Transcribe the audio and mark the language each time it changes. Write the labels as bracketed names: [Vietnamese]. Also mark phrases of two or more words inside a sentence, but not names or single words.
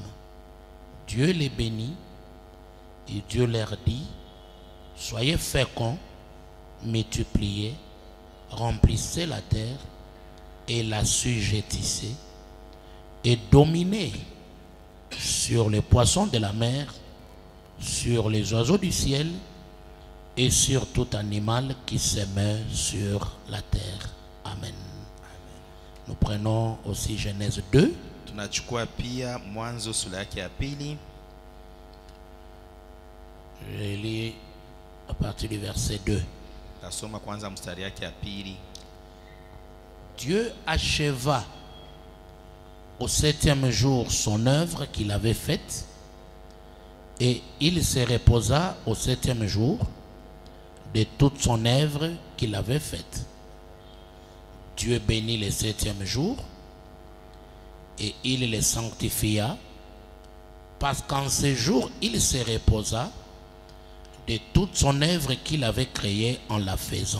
[French] Dieu les bénit et Dieu leur dit, soyez féconds, multipliez, remplissez la terre et l'assujettissez et dominez sur les poissons de la mer, sur les oiseaux du ciel et sur tout animal qui se meut sur la terre. Amen. Nous prenons aussi Genèse 2. [Swahili] Tunachukua pia Mwanzo sura yake ya pili. [French] Je lis à partir du verset 2. [Swahili] Tasoma kwanza mstari yake ya pili. [French] Dieu acheva au 7e jour son œuvre qu'il avait faite, et il se reposa au 7e jour de toute son œuvre qu'il avait faite. Dieu bénit le 7e jour et il le sanctifia, parce qu'en ce jour il se reposa de toute son œuvre qu'il avait créée en la faisant.